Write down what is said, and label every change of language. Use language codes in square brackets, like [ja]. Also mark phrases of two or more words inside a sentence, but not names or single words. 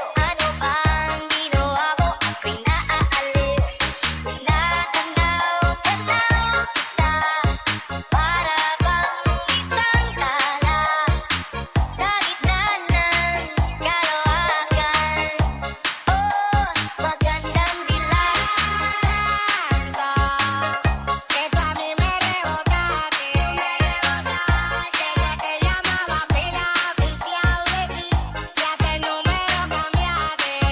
[tl] Ano bang ginawa mo? Ako'y naaaliw. Tinatanaw, tanaw kita, para bang isang tala sa gitna ng kalawakan. Oh, magandang dilag. [es] Esto a mí me rebota, desde que llamaba pila oficial de ti, ya hasta el número cambiaste.